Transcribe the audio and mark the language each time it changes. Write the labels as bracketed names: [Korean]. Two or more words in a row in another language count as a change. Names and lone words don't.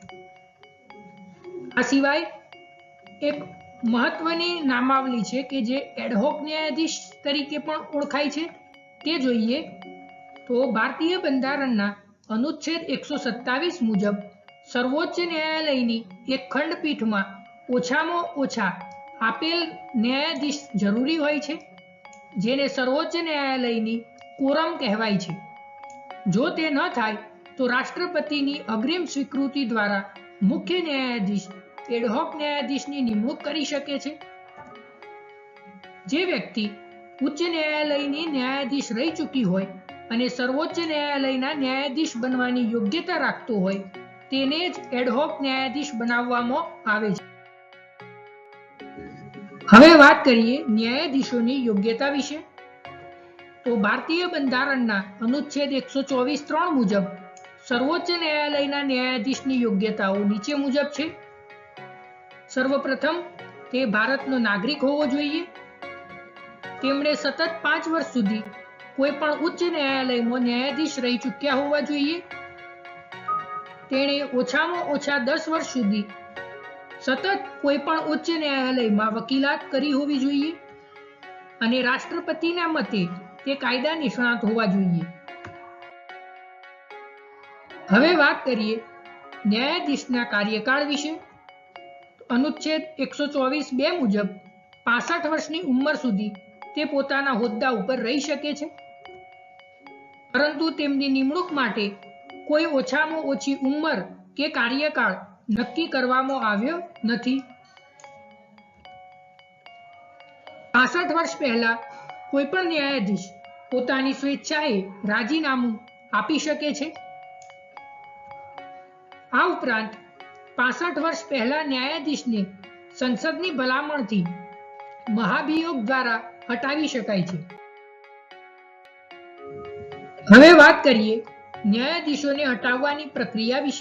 [Gujarati] આ સિવાય એક મહત્વની નામાવલી છે કે જે એડહોક ન્યાયાધીશ તરીકે પણ ઓળખાય છે, તે જોઈએ। તો ભારતીય બંધારણના અનુચ્છેદ 127 મુજબ સર્વોચ્ચ ન્યાયાલયની એક ખંડપીઠમાં ઓછામાં ઓછા આપેલ ન્યાયાધીશ જરૂરી હોય છે, જેને સર્વોચ્ચ ન્યાયાલયની કોરમ કહેવાય છે। જો તે ન થાય તો રાષ્ટ્રપતિની અગ્રિમ સ્વીકૃતિ દ્વારા મુખ્ય ન્યાયાધીશ એડહોક ન્યાયાધીશની નિમણૂક કરી શકે છે। જે વ્યક્તિ ઉચ્ચ ન્યાયાલયની ન્યાયાધીશ રહી ચૂકી હોય અને સર્વોચ્ચ ન્યાયાલયના ન્યાયાધીશ બનવાની યોગ્યતા રાખતો હોય તેને જ એડહોક ન્યાયાધીશ બનાવવામાં આવે છે। હવે વાત કરીએ ન્યાયાધીશોની યોગ્યતા વિશે। તો ભારતીય બંધારણના અનુચ્છેદ 124(3) મુજબ સર્વોચ્ચ ન્યાયાલયના ન્યાયાધીશની યોગ્યતાઓ નીચે મુજબ છે। સર્વપ્રથમ તે ભારતનો નાગરિક હોવો જોઈએ। તેમણે સતત 5 વર્ષ સુધી કોઈપણ ઉચ્ચ ન્યાયાલયમાં ન્યાયાધીશ રહી ચૂક્યા હોવા જોઈએ। તેણે ઓછામાં ઓછા 10 વર્ષ સુધી સતત કોઈપણ ઉચ્ચ ન્યાયાલયમાં વકીલાત કરી હોવી જોઈએ અને રાષ્ટ્રપતિના મતે તે કાયદા નિષ્ણાત હોવા જોઈએ। હવે વાત કરીએ ન્યાયાધીશના કાર્યકાળ વિશે। અનુચ્છેદ 124(2) મુજબ 65 વર્ષની ઉંમર સુધી તે પોતાના હોદ્દા ઉપર રહી શકે છે, પરંતુ તેમની નિમણૂક માટે કોઈ ઓછામાં ઓછી ઉંમર કે કાર્યકાળ નક્કી કરવામાં આવ્યો નથી। 65 વર્ષ પહેલા કોઈપણ ન્યાયાધીશ પોતાની સ્વેચ્છાએ રાજીનામું આપી શકે છે। આ ઉપરાંત 65 વર્ષ પહેલા ન્યાયાધીશને સંસદની ભલામણથી મહાભિયોગ દ્વારા હટાવી શકાય છે। હવે વાત કરીએ ન્યાયાધીશોને હટાવવાની પ્રક્રિયા વિશે.